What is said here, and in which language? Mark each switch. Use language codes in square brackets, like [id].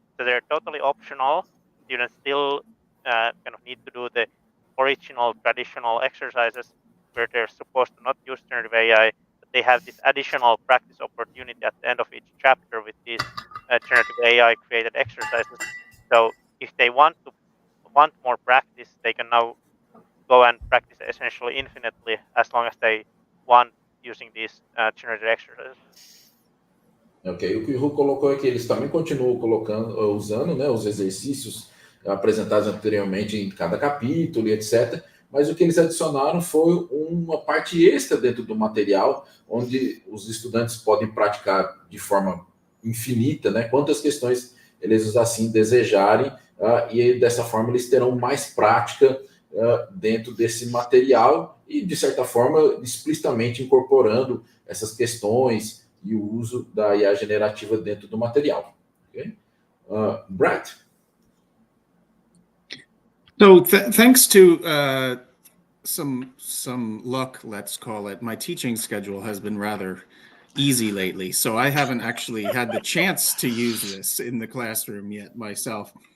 [en] So they're totally optional. Students still kind of need to do the original traditional exercises where they're supposed to not use generative AI, but they have this additional practice opportunity at the end of each chapter with these generative AI created exercises. So if they want more practice, they can now go and practice essentially infinitely as long as they want using these generative exercises. [pt] Ok, o que o Ru colocou é que eles também continuam usando, né, os exercícios apresentados anteriormente em cada capítulo e etc. Mas o que eles adicionaram foi uma parte extra dentro do material, onde os estudantes podem praticar de forma infinita, né, quantas questões eles assim desejarem, e dessa forma eles terão mais prática dentro desse material e, de certa forma, explicitamente incorporando essas questões e o uso da IA generativa dentro do material. [en] Okay? Brett? So thanks to some luck, let's call it, my teaching schedule has been rather easy lately. So I haven't actually had the chance to use this in the classroom yet myself.